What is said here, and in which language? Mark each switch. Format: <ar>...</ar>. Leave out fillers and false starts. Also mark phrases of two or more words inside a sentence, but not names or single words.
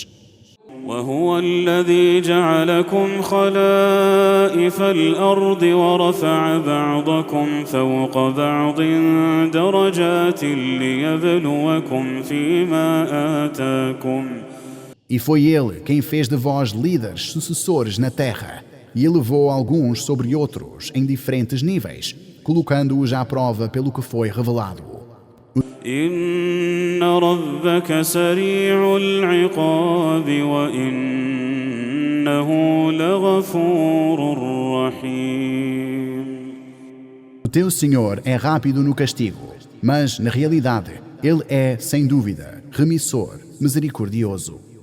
<ar>وهو الذي جعلكم خلائف الأرض ورفع بعضكم فوق بعض درجات ليبلوكم فيما آتاكم.</ar> <pt>E foi Ele quem fez de vós líderes sucessores na terra, e elevou alguns sobre outros em diferentes níveis, colocando-os à prova pelo que foi revelado.</pt> <ar>إن ربك سريع العقاب وإنه لغفور رحيم.</ar> <pt>O teu Senhor é rápido no castigo, mas, na realidade, Ele é, sem dúvida, remissor, misericordioso.</pt>